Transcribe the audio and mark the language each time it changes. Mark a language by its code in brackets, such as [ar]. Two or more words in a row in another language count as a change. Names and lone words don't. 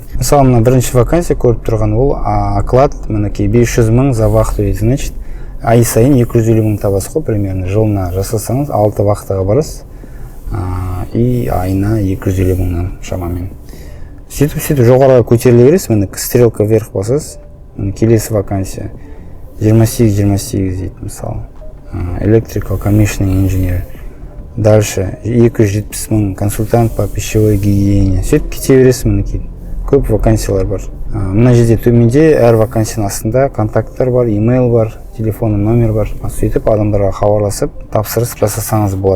[kk] Мысалы мына бірінші вакансия көріп тұрған ол оклад, мінекей 500 мың [ru] за вахту, [kk] значит, ай сайын 250 мың табасыз ғой, примерно жылына жасасаңыз 6 вахтаға барасыз, и айына 250 мыңнан шамамен. Сөйтіп жоғарыға көтеріле бересіз, міне [ru] стрелка вверх [kk] басасыз, келесі вакансия 28 дейді, мысалы [en] electrical commissioning engineer. [ru] Дальше 270 мың консультант по пищевой гигиене. [kk] Сөйтіп кете бересіз, мінекей көп вакансиялар бар. Мына жерде төменде әр вакансияның астында контакттар бар, имейл бар, телефон номер бар. Сөйтіп адамдарға хабарласып тапсырыс жасасаңыз болады.